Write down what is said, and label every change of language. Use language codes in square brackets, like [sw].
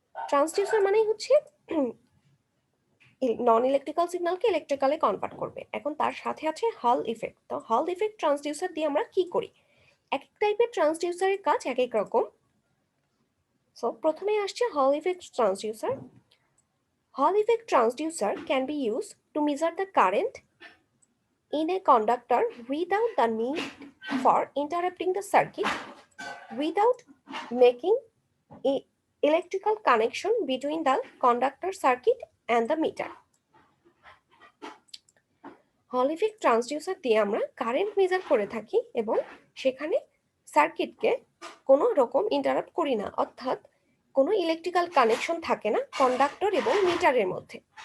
[bn] Transducer মানেই হচ্ছে নন electrical সিগন্যালকে ইলেকট্রিক্যালে convert করবে। এখন তার সাথে আছে হল ইফেক্ট। তো হল ইফেক্ট ট্রান্সডিউসার দিয়ে আমরা কি করি? এক এক টাইপের ট্রান্সডিউসারের কাজ এক এক রকম। সো প্রথমে আসছে হল ইফেক্ট ট্রান্সডিউসার। [en] Hall effect transducer can be use to measure the current in a conductor without the need for interrupting the circuit, without making an electrical connection between the conductor circuit and the meter. [bn] হল effect transducer দিয়ে আমরা current measure করে থাকি এবং সেখানে সার্কিটকে কোনো রকম ইন্টারাপ্ট করি না, অর্থাৎ কোনো ইলেকট্রিক্যাল কানেকশন থাকে না কন্ডাক্টর এবং মিটারের মধ্যে।